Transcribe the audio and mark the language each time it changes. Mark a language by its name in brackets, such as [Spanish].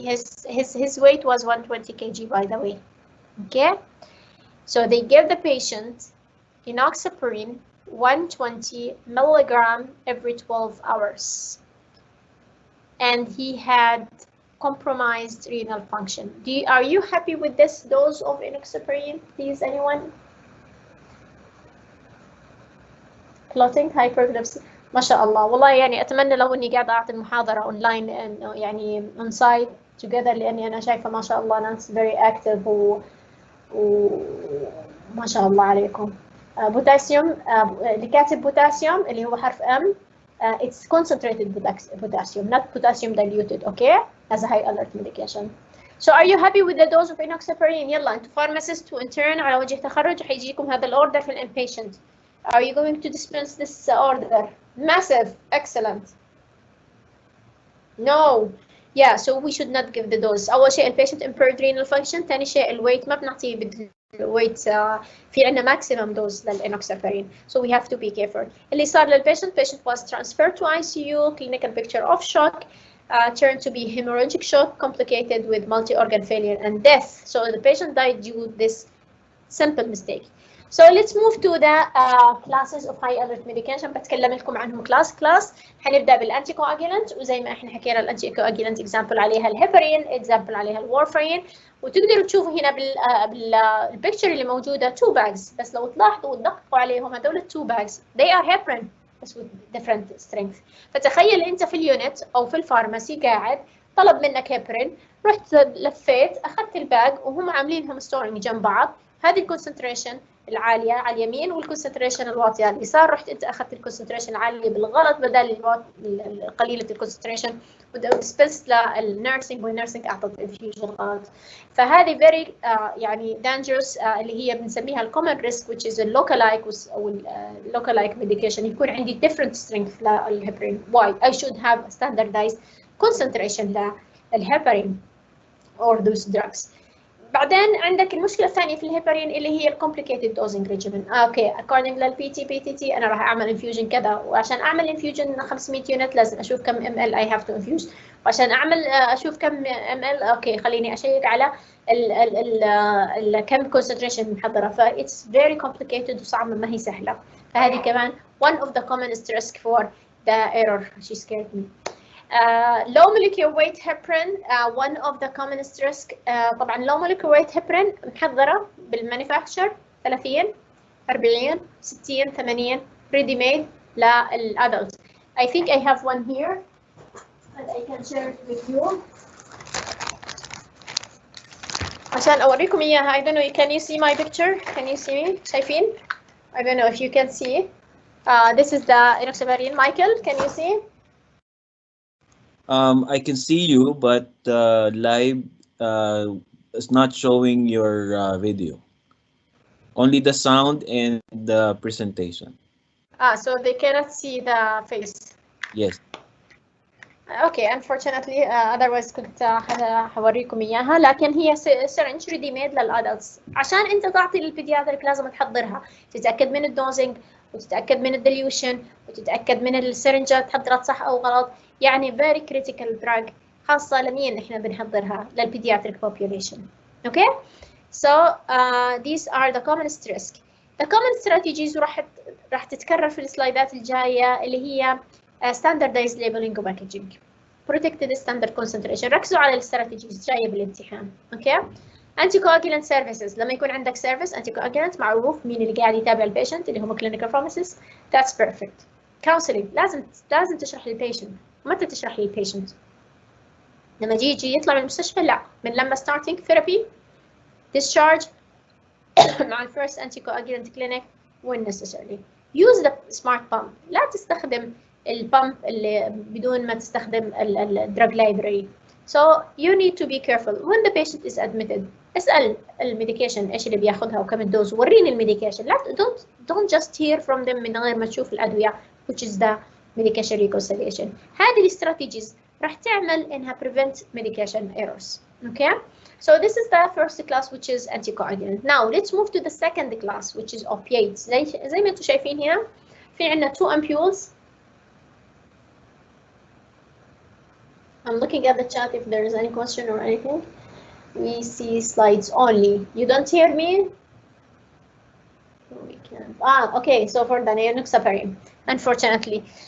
[English] His weight was 120 kg, by the way. Okay, so they gave the patient enoxaparin 120 milligram every 12 hours, and he had compromised renal function. Are you happy with this dose of enoxaparin, please, anyone? Clotting, hyperglycemia. [Arabic] ما شاء الله والله يعني أتمنى لو إني قاعدة أعطي المحاضرة أونلاين يعني [English] on site together [Arabic] لأني أنا شايفة ما شاء الله ناس [English] very active [Arabic] وما شاء الله عليكم. بوتاسيوم اللي كاتب بوتاسيوم اللي هو حرف M. [English] It's concentrated potassium, not potassium diluted, okay? As a high alert medication. So are you happy with the dose of enoxaparin? [Arabic] يلا انتوا pharmacist وintern على وجه تخرج حيجيكم هذا الاوردر في الانباتient. [English] Are you going to dispense this order? Massive, excellent. No. Yeah, so we should not give the dose. [Arabic] أول شيء البيشنت [English] impaired renal function، [Arabic] ثاني شيء الويت ما بنعطيه بالويت في عندنا [English] maximum dose [Arabic] للإنوكسابارين. [English] So we have to be careful. [Arabic] اللي صار للبيشنت [English] was transferred to ICU, clinical picture of shock, turned to be hemorrhagic shock complicated with multi-organ failure and death. So the patient died due to this simple mistake. So let's move to the classes of high alert medication. [Arabic] بتكلم لكم عنهم class. حنبدأ بالانتي كواجولانت وزي ما احنا حكينا الانتي كواجولانت example عليها الهيبرين، example عليها الورفرين، وتقدروا تشوفوا هنا بالبيكتشر اللي موجودة 2 bags بس لو تلاحظوا وتدققوا عليهم هذول 2 bags [English] they are heparin [Arabic] بس [English] with different strength. [Arabic] فتخيل انت في اليونت او في الفارماسي قاعد طلب منك هيبرين رحت لفيت اخذت الباج وهم عاملينهم ستورنج جنب بعض. هذه الكونسنتريشن العاليه على اليمين والكونسنتريشن الواطيه على اليسار. رحت انت اخذت الكونسنتريشن العاليه بالغلط بدل قليله الكونسنتريشن ودسبست للنيرسينج والنيرسينج اعطت انفيوجن غلط. فهذه فيري يعني دانجرس اللي هي بنسميها الكومن ريسك [English] which is [Arabic] اللوكالايك او اللوكالايك ميديكيشن. يكون عندي [English] different strength [Arabic] للهيبرين. [English] why I should have a standardized concentration للهيبرين or those drugs. [Arabic] بعدين عندك المشكله الثانيه في الهيبرين اللي هي الكومبليكيتد دوزنج ريجيمن. اوكي according للبي تي انا راح اعمل انفيوجن كذا، وعشان اعمل انفيوجن 500 يونت لازم اشوف كم ام ال اي هاف تو انفيوز، وعشان اعمل اشوف كم ام ال اوكي خليني اشيك على ال كم كونسنتريشن محضره. ف [English] it's very complicated [Arabic] وصعبه ما هي سهله. فهذه كمان [English] one of the commonest risk for the error. She scared me. low molecular weight heparin one of the commonest risk. طبعا low molecular weight heparin [Arabic] محضرة بالمانيفاكتشر [English] 30 40 60 80 ready made للادلت. I think I have one here and I can share it with you [Arabic] عشان أوريكم إياها. [English] I don't know, can you see my picture? Can you see me? [Arabic] شايفين? [English] I don't know if you can see. This is the enoxaparin. Michael, can you see? I can see you, but live is not showing your video. Only the sound and the presentation. So they cannot see the face. Yes. Okay, unfortunately otherwise [Arabic] كنت حوريكم إياها. لكن هي syringe [English] ready made [Arabic] للأدلتس. عشان أنت تعطي للبيدياتريك لازم تحضرها، تتأكد من الدوزنج وتتأكد من الديليوشن وتتأكد من السرنجات حضرت صح أو غلط. يعني [English] very critical drug [Arabic] خاصة لمين إحنا بنحضرها للبيدياتريك population. [English] Okay, so these are the commonest risk. The common strategies [Arabic] راح تتكرر في السلايدات الجاية اللي هي [English] standardized labeling و packaging. protected standard concentration. [Arabic] ركزوا على الاستراتيجيز جاية بالامتحان. [English] Okay. anticoagulant services. [Arabic] لما يكون عندك service anticoagulant معروف مين اللي قاعد يتابع البيشنت اللي هم [English] clinical pharmacists. That's perfect. counseling. [Arabic] لازم تشرح للبيشنت. متى تشرح للبيشنت؟ لما يجي يطلع من المستشفى؟ لا، من لما [English] starting therapy discharge [Arabic] مع [English] first anticoagulant clinic when necessary. use the smart pump. [Arabic] لا تستخدم البامب اللي بدون ما تستخدم الدراج library. [English] So you need to be careful when the patient is admitted. [Arabic] اسأل الميديكيشن ايش اللي بياخذها وكم الدوز، وريني الميديكيشن. [English] لا don't just hear from them [Arabic] من غير ما تشوف الأدوية [English] which is the medication reconciliation. [Arabic] هذه الاستراتيجيز راح تعمل انها [English] prevent medication errors. Okay. So this is the first class which is anticoagulant. Now let's move to the second class which is opiates. [Arabic] زي ما انتم شايفين هنا في عندنا 2 ampules. [English] I'm looking at the chat if there is any question or anything. We see slides only. You don't hear me? We can't. Okay. So for the enoxaparin, unfortunately.